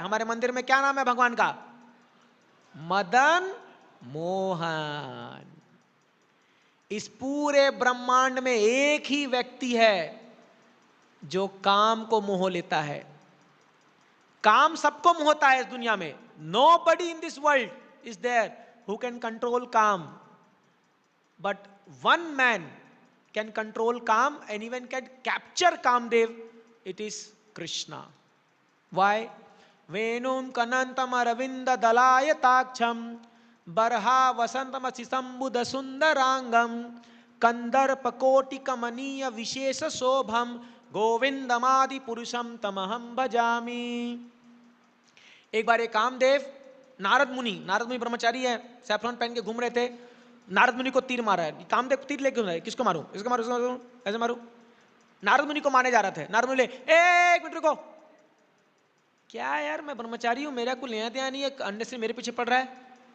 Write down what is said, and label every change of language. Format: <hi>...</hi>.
<hi>हमारे मंदिर में क्या नाम है भगवान का? मदन मोहन। इस पूरे ब्रह्मांड में एक ही व्यक्ति है जो काम को मोह लेता है। काम सबको मोहता है इस दुनिया में।</hi> <en>Nobody in this world is there who can control काम, but one man can control काम and even can capture Kamdev. It is Krishna. Why?</en> <sa>Venum kanantam aravinda dalayataksam barha vasantamasi sambuddha sundarangam kandarpa koti kamaniya vishesha shobham गोविंदमादि पुरुषम तमहम भजामि।</sa> <hi>एक बार एक कामदेव नारद मुनि ब्रह्मचारी है, saffron पहन के घूम रहे थे। नारद मुनि को तीर मारा है। कामदेव तीर लेके घूम रहा है, किसको मारूं? इसको मारूं, इसको मारूं, ऐसे मारूं। नारद मुनि को मारने जा रहा था। नारद मुनि एक मिनट रुको, क्या यार, मैं ब्रह्मचारी हूं, मेरा कोई लेना देना नहीं है, अंडे से मेरे पीछे पड़ रहा है।</hi>